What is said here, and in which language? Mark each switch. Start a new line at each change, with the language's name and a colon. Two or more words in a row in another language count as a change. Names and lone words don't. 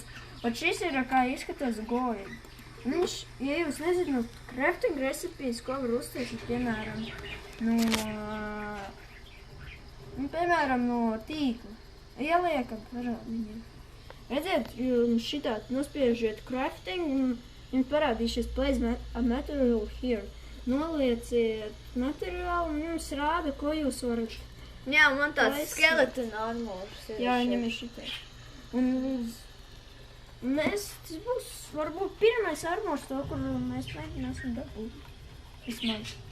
Latvian: Šis ir kā izskatās goida. Viņš, ja jūs nezināt,
English: crafting recipes,
Latvian: ko var uztaisīt, piemēram, no tīkla. Ieliekam parād viņiem. Redziet, jums šitā nospiežiet crafting un jums parādīšies
English: place a material here.
Latvian: Nolieciet materiālu un jums rāda, ko jūs varat. Jā, man tāds
English: skeleton armors
Latvian: ir. Jā, viņam ir šitais. Un tas būs varbūt pirmais armors to, kur mēs mēģināsim dabūt. Vismaz.